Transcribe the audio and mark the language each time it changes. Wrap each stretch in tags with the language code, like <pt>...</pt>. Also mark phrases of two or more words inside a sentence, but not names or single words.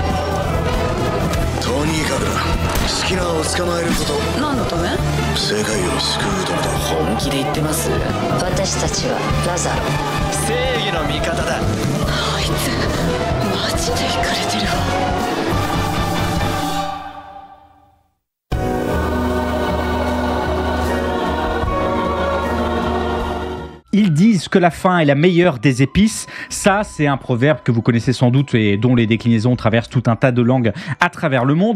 <ja>とにかくだ。スキナーを捕まえること。何のため？世界を救うためだ。本気で言ってます？私たちはラザロ。正義の味方だ。あいつマジでイカれてるわ。</ja> <fr>Ils disent puisque la fin est la meilleure des épices. Ça, c'est un proverbe que vous connaissez sans doute et dont les déclinaisons traversent tout un tas de langues à travers le monde.</fr>